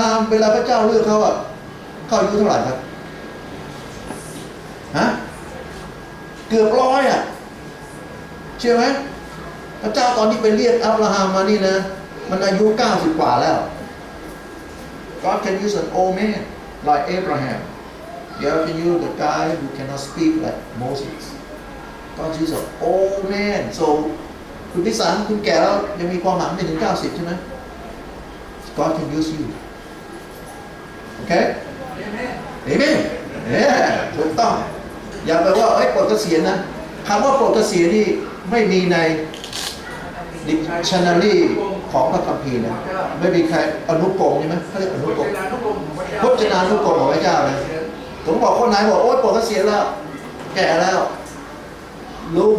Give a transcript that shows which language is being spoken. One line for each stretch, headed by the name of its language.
Thai: เวลาพระเจ้าเลือกเขาอะเขาอายุเท่าไหร่ครับฮะเกือบ100อะเชื่อไหมพระเจ้าตอนที่ไปเรียกอับราฮัมมานี่นะมันอายุ90กว่าแล้ว God can use an old man like Abraham.
English: God can use the guy who cannot speak like Moses. God use an old man.
Thai: So คุณพิสารคุณแก่แล้วยังมีความหวังไม่ถึง90ใช่ไหม God can use you. Okay? Amen. ถูกต้องอย่าไปว่าปลดเกษียณนะคำว่าปลดเกษียณนี่ไม่มีใน Dictionary ของพระคัมภีร์นะไม่มีใครอนุกรมใช่ไหมเขาเรียกอนุกรมพจนานุกรมของพระเจ้านะผมบอกคนไหนบอกโอ๊ยปลดเกษียณแล้วแก่แล้วล